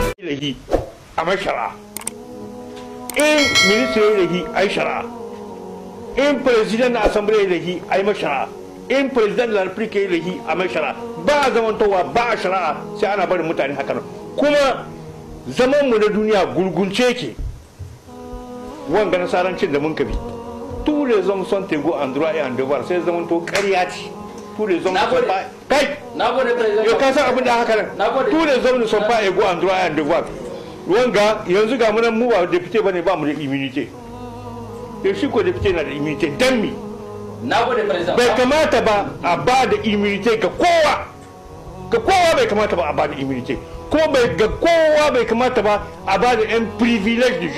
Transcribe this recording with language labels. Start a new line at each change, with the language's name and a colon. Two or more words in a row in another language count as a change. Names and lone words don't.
Hausa: lahi a mashara in ministre ya lahi a shara in president na assembly ya lahi a mashara in president da republic ya lahi a mashara ba a zamantowa ba a shari'a sai ana barin mutane haka nan kuma zaman mu na duniya gurgunce ke wanga nasarancin da mun kabi
French: tous les hommes sont égaux en droit et en devoir
Hausa: sai zaman to ƙarya ce
French: tous les hommes sont pas
Hausa: kai nagode president yo ka san abin da haka nan
French: tous les hommes ne sont pas égaux en droit et en devoir
Hausa: wanga yanzu ga mun mu ba député bane ba mu da immunité to shi ko député na da immunité dan mi nagode president bai kamata ba a ba da immunité ga kowa bai kamata ba a ba da immunité ko bai ga kowa bai kamata ba a ba da yan privilege de